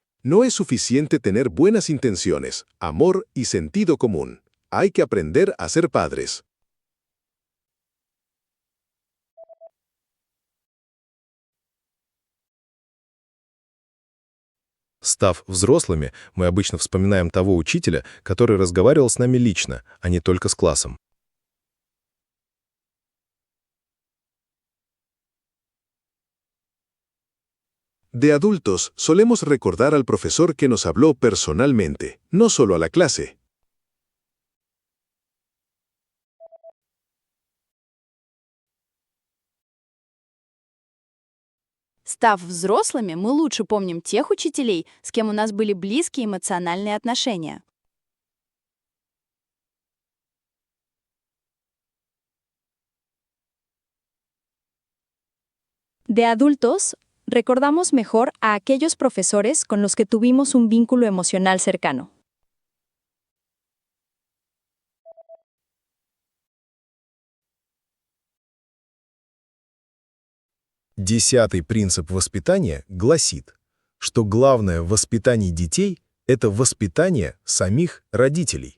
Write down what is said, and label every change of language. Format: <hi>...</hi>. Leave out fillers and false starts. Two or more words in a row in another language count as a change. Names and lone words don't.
<es>No es suficiente tener buenas intenciones, amor y sentido común. Hay que aprender a ser padres.</es> <ru>Став взрослыми, мы обычно вспоминаем того учителя, который разговаривал с нами лично, а не только с классом.</ru> <es>De adultos, solemos recordar al profesor que nos habló personalmente, no solo a la clase.</es> <ru>Став взрослыми, мы лучше помним тех учителей, с кем у нас были близкие эмоциональные отношения.</ru> <es>De adultos, recordamos mejor a aquellos profesores con los que tuvimos un vínculo emocional cercano.</es> <ru>Десятый принцип воспитания гласит, что главное в воспитании детей– это воспитание самих родителей.</ru>